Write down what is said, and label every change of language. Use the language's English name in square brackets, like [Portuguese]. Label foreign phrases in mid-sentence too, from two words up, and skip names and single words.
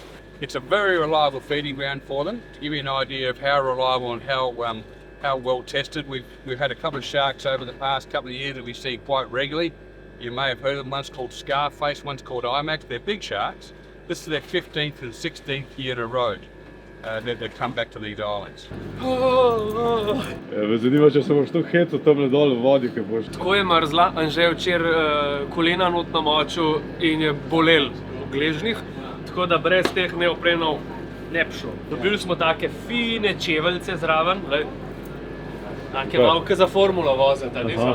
[English] It's a very reliable feeding ground for them. To give you an idea of how reliable and how well tested, we've had a couple of sharks over the past couple of years that we see quite regularly. You may have heard of them. One's called Scarface, one's called IMAX. They're big sharks. This is their 15th and 16th year in a row. They've come back to these islands. [Slovenian] Me zanima, če se boš tu hecal tam dol v vodi, kaj boš. Tako je mrzla, Anže je včeraj kolena not namočil in je bolel v gležnjih, tako da brez teh neoprenov ne bi šlo. Dobili smo take fine čeveljce zraven, take malo za formulo voziti, niso?